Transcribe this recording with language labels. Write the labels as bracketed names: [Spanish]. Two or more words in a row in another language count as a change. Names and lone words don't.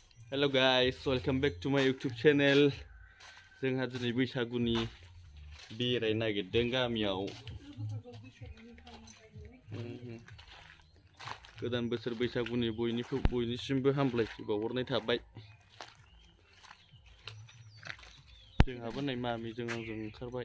[English] Hello guys, welcome back to my YouTube channel. [Bodo] जोंहा दिनै बैसागुनि बेरायनो नागिरदों गामियाव। गोदान बोसोर बैसागुनि बयनिसिमबो हामलायथि बावहरनाय थाबाय। जोंहाबो नै मामिजों आंजों ओंखारबाय।